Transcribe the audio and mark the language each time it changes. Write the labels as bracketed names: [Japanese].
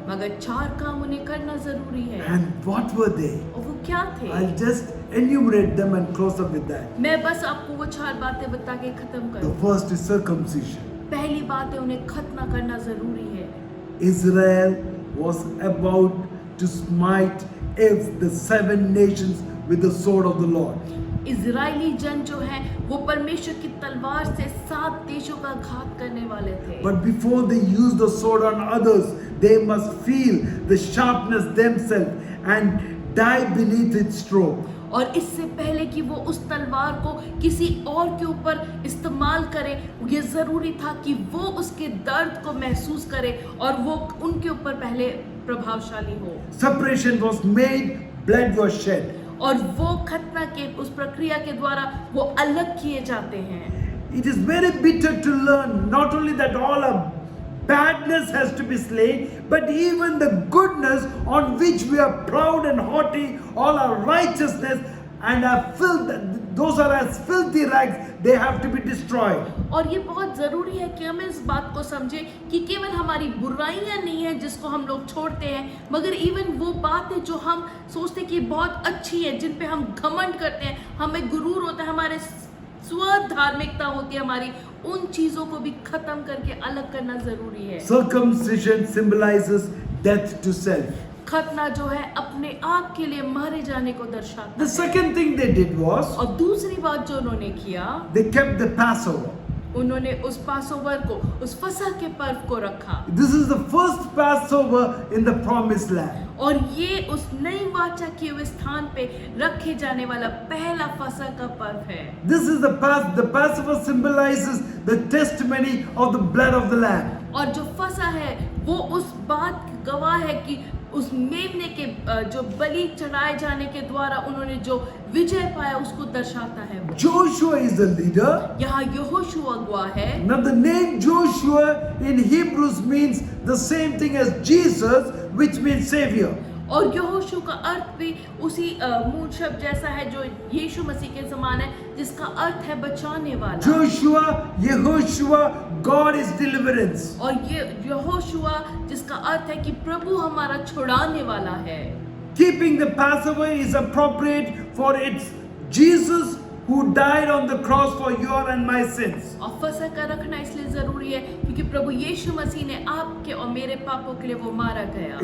[Hindi] मगर 4 काम उन्हें करना जरूरी है। [English] And what were they? [Hindi] और वो क्या थे? [English] I'll just enumerate them and close up with that. [Hindi] मैं बस आपको वो 4 बातें बता के खत्म [English] The [Hindi] करूं। [English] first is circumcision. [Hindi] पहली बात है उन्हें खतना करना जरूरी है। [English] Israel was about to smite the 7 nations with the sword of the Lord. [Hindi] Israeli जन जो है वो परमेश्वर की तलवार से 7 देशों का घात करने वाले थे। [English] But before they use the sword on others, they must feel the sharpness themselves and die beneath its stroke. [Hindi] और इससे पहले कि वो उस तलवार को किसी और के ऊपर इस्तेमाल करे, ये जरूरी था कि वो उसके दर्द को महसूस करे और वो उनके ऊपर पहले प्रभावशाली हो। [English] Separation was made, blood was shed. [Hindi] और वो खतना के उस प्रक्रिया के द्वारा वो अलग किए जाते हैं। [English] It is very bitter to learn not only that all our badness has to be slain, but even the goodness on which we are proud and haughty, all our righteousness and our filth, those are as filthy rags, they have to be destroyed. [Hindi] और ये बहुत ज़रूरी है कि हम इस बात को समझें कि केवल हमारी बुराइयां नहीं है जिसको हम लोग छोड़ते हैं, मगर इवन वो बातें जो हम सोचते हैं कि बहुत अच्छी है, जिन पे हम घमंड करते हैं, हमें गुरूर होता है, हमारे स्व धार्मिकता होती है हमारी, उन चीज़ों को भी खत्म करके अलग करना ज़रूरी है। [English] Circumcision symbolizes death to self. [Hindi] खतना जो है अपने आप के लिए मारे जाने को दर्शाता [English] The [Hindi] है। [English] second thing they did was [Hindi] और दूसरी बात जो उन्होंने किया, [English] they kept the Passover. [Hindi] उन्होंने उस पासोवर को, उस फसह के पर्व को रखा। [English] This is the first Passover in the promised land. [Hindi] और ये उस नई वाचा किए हुए स्थान पे रखे जाने वाला पहला फसह का पर्व है। [English] This is the Passover symbolizes the testimony of the blood of the lamb. [Hindi] और जो फसह है वो उस बात की गवाह है कि उस मेमने के जो बलि चढ़ाए जाने के द्वारा उन्होंने जो विजय पाया उसको दर्शाता है। [English] Joshua is the leader. [Hindi] यहाँ यहोशू अगुआ है। [English] Now the name Joshua in Hebrews means the same thing as Jesus, which means savior. [Hindi] और यहोशू का अर्थ भी उसी मूल शब्द जैसा है जो यीशु मसीह के समान है, जिसका अर्थ है बचाने वाला। [English] Joshua, Yehoshua, God is deliverance. [Hindi] और ये यहोशुआ जिसका अर्थ है कि प्रभु हमारा छुड़ाने वाला है। [English] Keeping the Passover is appropriate for its Jesus who died on the cross for your and my sins. [Hindi] और फसह का रखना इसलिए जरूरी है क्योंकि प्रभु यीशु मसीह ने आपके और मेरे पापों के लिए वो मारा गया।